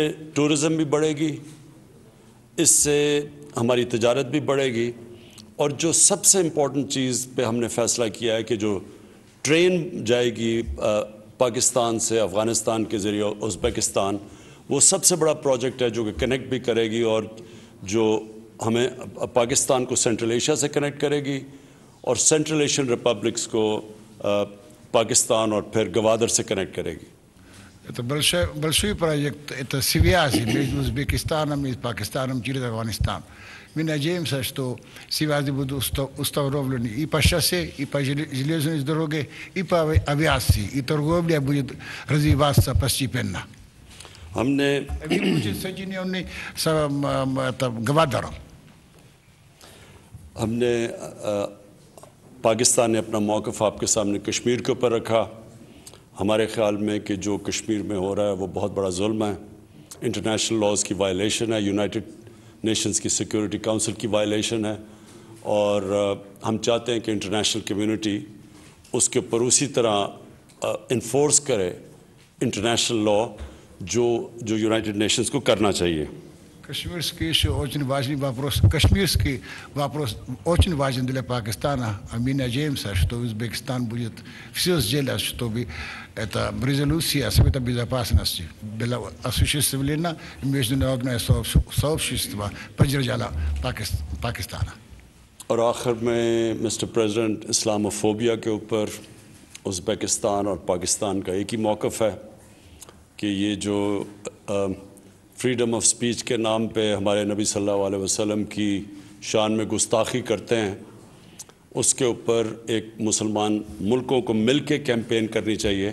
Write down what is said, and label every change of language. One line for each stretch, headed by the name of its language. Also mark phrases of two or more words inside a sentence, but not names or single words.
Urdu: ٹورزم بھی بڑھے گی، اس سے ہماری تجارت بھی بڑھے گی، اور جو سب سے امپورٹنٹ چیز پہ ہم نے فیصلہ کیا ہے کہ جو ٹرین جائے گی پاکستان سے افغانستان کے ذریعے ازبکستان، وہ سب سے بڑا پروجیکٹ ہے جو کہ کنیکٹ بھی کرے گی اور جو ہمیں پاکستان کو سینٹرل ایشیا سے کنیکٹ کرے گی اور
English: Central Asian Republics
Urdu: کو پاکستان اور پھر گوادر سے کنیکٹ کرے گی.
Russian: Это большой проект, это связи между Узбекистаном и Пакистаном через Афганистан. Мы надеемся, что связи будут установлены и по шоссе, и по железной дороге, и по авиации, и торговля будет развиваться постепенно.
Urdu: ہم نے
Russian: будет соединенный с Гвадором.
Urdu: ہم نے پاکستان نے اپنا موقف آپ کے سامنے کشمیر کے اوپر رکھا. ہمارے خیال میں کہ جو کشمیر میں ہو رہا ہے وہ بہت بڑا ظلم ہے,
English: international laws
Urdu: کی وائلیشن ہے، یونائیٹڈ نیشنز کی سیکیورٹی کونسل کی وائلیشن ہے اور ہم چاہتے ہیں کہ
English: international community
Urdu: اس کے اوپر اسی طرح انفورس کرے
English: international law
Urdu: جو یونائیٹڈ نیشنز کو کرنا چاہیے.
Russian: Кашмирский еще очень важный вопрос. Кашмирский вопрос очень важен для Пакистана. А мы надеемся, что Узбекистан будет все сделать, чтобы эта резолюция Совета Безопасности была осуществлена, и международное сообщество поддержало Пакистана.
Urdu: اور آخر میں
English: Mister President
Urdu: اسلاموفوبیا کے اوپر ازبکستان اور پاکستان کا ایک ہی موقف ہے کہ یہ جو
English: freedom of speech
Urdu: کے نام پہ ہمارے نبی
Arabic: صلى الله عليه وسلم
Urdu: کی شان میں گستاخی کرتے ہیں، اس کے اوپر ایک مسلمان ملکوں کو مل کے کیمپین کرنی چاہیے.